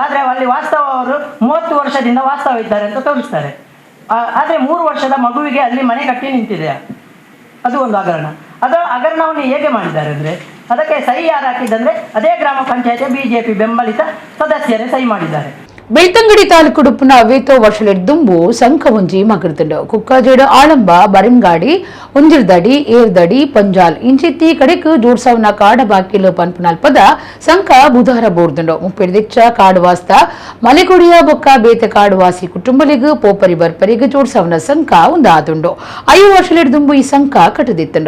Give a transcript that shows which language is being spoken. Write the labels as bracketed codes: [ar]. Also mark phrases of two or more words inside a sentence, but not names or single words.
[kn] ಆದರೆ ಅಲ್ಲಿ ವಾಸ್ತವ ಅವರು 30 ವರ್ಷದಿಂದ ವಾಸ್ತವ ಇದ್ದಾರೆ ಅಂತ ತೋರಿಸ್ತಾರೆ. ಆದರೆ 3 ವರ್ಷದ ಮಗುವಿಗೆ ಅಲ್ಲಿ ಮನೆ ಕಟ್ಟಿ ನಿಂತಿದೆ. ಅದು ಒಂದು ಹಗರಣ. ಅದು ಹಗರಣವನ್ನು ಹೇಗೆ ಮಾಡಿದ್ದಾರೆ ಅಂದರೆ ಅದಕ್ಕೆ ಸಹಿ ಯಾರು ಹಾಕಿದ್ದಂದರೆ ಅದೇ ಗ್ರಾಮ ಪಂಚಾಯತಿ BJP ಬೆಂಬಲಿತ ಸದಸ್ಯರೇ ಸಹಿ ಮಾಡಿದ್ದಾರೆ. [tcy] ಬೆಳ್ತಂಗಡಿ ತಾಲೂಕು ಉಡುಪಿನ ಅವೇತೋ ವರ್ಷಲೆಡ್ದುಂಬು ಸಂಖ ಒಂಜಿ ಮಗರ್ದುಂಡು ಕುಕ್ಕಜೇಡು ಆಳಂಬ ಬರಿಂಗಾಡಿ ಉಂಜಿರ್ದಡಿ ಏರ್ದಡಿ ಪಂಜಾಲ್ ಇಂಚಿತ್ತಿ ಕಡೆಕ್ ಜೋಡ್ಸವನ ಕಾಡ ಬಾಕಿಲು ಪನ್ಪುನಲ್ಪದ ಸಂಖ ಬುಧವಾರ ಬೋರ್ದುಂಡು ಮುಪ್ಪಿಡ್ದಿಚ್ಚ ಕಾಡುವಾಸ್ತ ಮಲೆಗುಡಿಯ ಬೊಕ್ಕ ಬೇತೆ ಕಾಡುವಾಸಿ ಕುಟುಂಬಲಿಗೂ ಪೋಪರಿ ಬರ್ಪರಿಗೂ ಜೋಡ್ಸವನ ಸಂಖ ಉಂದಾದುಂಡು 5 ವರ್ಷಲೆಡ್ದುಂಬು ಈ ಸಂಖ ಕಟ್ಟದಿತ್ತುಂಡು